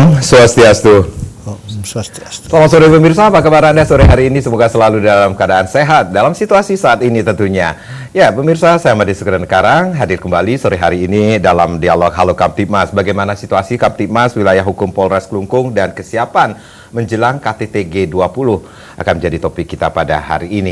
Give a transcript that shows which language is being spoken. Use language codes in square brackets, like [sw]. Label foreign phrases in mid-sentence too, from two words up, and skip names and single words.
[id] Swastiastu. Swastiastu. Selamat sore pemirsa, apa kabar Anda sore hari ini? Semoga selalu dalam keadaan sehat dalam situasi saat ini tentunya. Ya pemirsa, saya Made Sugeng Karang hadir kembali sore hari ini dalam dialog Halo Kamtibmas. Bagaimana situasi Kamtibmas wilayah hukum Polres Klungkung dan kesiapan menjelang KTT G20 akan menjadi topik kita pada hari ini.